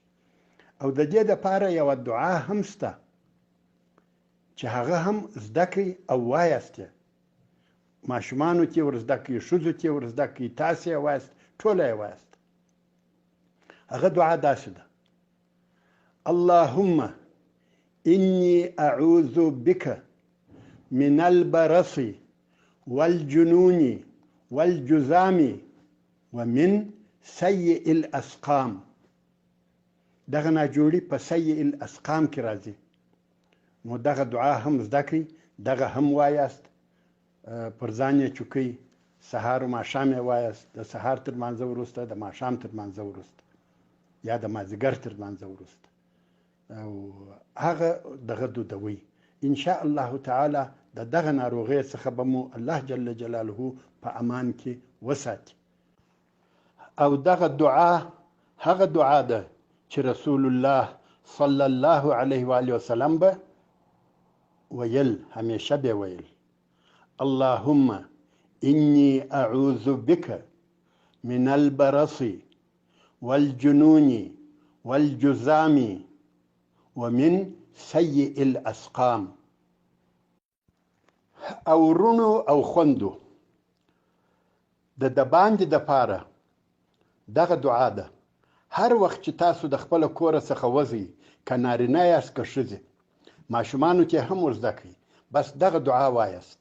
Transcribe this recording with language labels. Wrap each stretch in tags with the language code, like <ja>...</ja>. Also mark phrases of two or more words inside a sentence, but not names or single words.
<ps>او د دې دپاره یوه دعا هم شته چې هغه هم زده کړئ او وایاست یې. ماشومانو کې ور زده کړئ، ښځو کې ور زده کړئ، تاسې یې وایاست، ټوله یې وایاست. هغه دعا داسې ده:</ps> <ar>اللهم إني أعوذ بك من البرص والجنون والجذام ومن سيء الأسقام.</ar> <ps>دغه ناجوړي په</ps> <ar>سيء الأسقام</ar> <ps>کې راځي. نو دغه دعا هم زده کړئ، دغه هم وایاست، پر ځان یې چوکئ، سهار و ماښام یې وایاست، د سهار تر لمانځه وروسته، د ماښام تر لمانځه وروسته، یا د مازدیګر تر لمانځه وروسته، او هغه دغه دودوي.</ps> <ar>ان شاء الله تعالی</ar> <ps>د دغه ناروغۍ څخه به مو الله</ps> <ar>جل جلاله</ar> <ps>په امان کې وساتي. او دغه دعا هغه دعا ده چې رسول الله</ps> <ar>صلی الله علیه و آله وسلم</ar> <ps>به ویل، همیشه به ویل:</ps> <ar>اللهم انی اعوذ بک من البرص والجنون والجذام ومن سيء الأسقام.</ar> <ps>او رونو او خوندو د باندې د پاره دغه دعا ده. هر وخت چې تاسو د خپل کور څخه وځئ، که نارینه یاست که ښځې، ماشومانو کې هم ور زده کړئ، بس دغه دعا وایاست.</ps>